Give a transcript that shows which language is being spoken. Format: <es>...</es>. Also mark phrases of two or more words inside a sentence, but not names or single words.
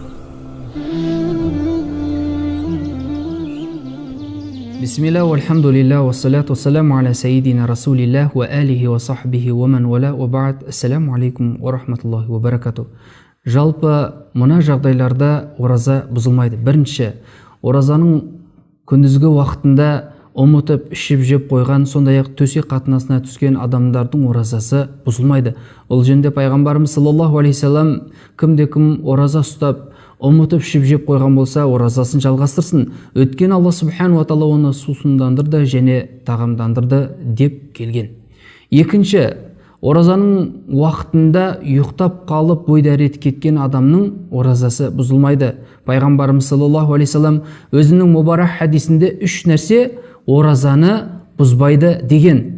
<ar>بسم الله، والحمد لله، والصلاة والسلام على سيدنا رسول الله وآله وصحبه ومن والاه وبعد. السلام عليكم ورحمة الله وبركاته.</ar> <kk>Жалпы мына жағдайларда ораза бұзылмайды. Бірінші, оразаның күндізгі уақытында ұмытып ішіп жеп қойған, сондай-ақ төсек қатынасына түскен адамдардың оразасы бұзылмайды. Ол жөнінде пайғамбарымыз</kk> <ar>صلى الله عليه وسلم</ar> <kk>кімде-кім ораза ұстап ұмытып ішіп жеп қойған болса, оразасын жалғастырсын. Өткен Алла</kk> <ar>سبحانه وتعالى</ar> <kk>оны сусындандырды және тағамдандырды деп келген. Екінші, оразаның уақытында ұйықтап қалып бой дәрет кеткен адамның оразасы бұзылмайды. Пайғамбарымыз</kk> <ar>صلى الله عليه وسلم</ar> <kk>өзінің мұбарак хадисінде үш нәрсе оразаны бұзбайды деген.</kk>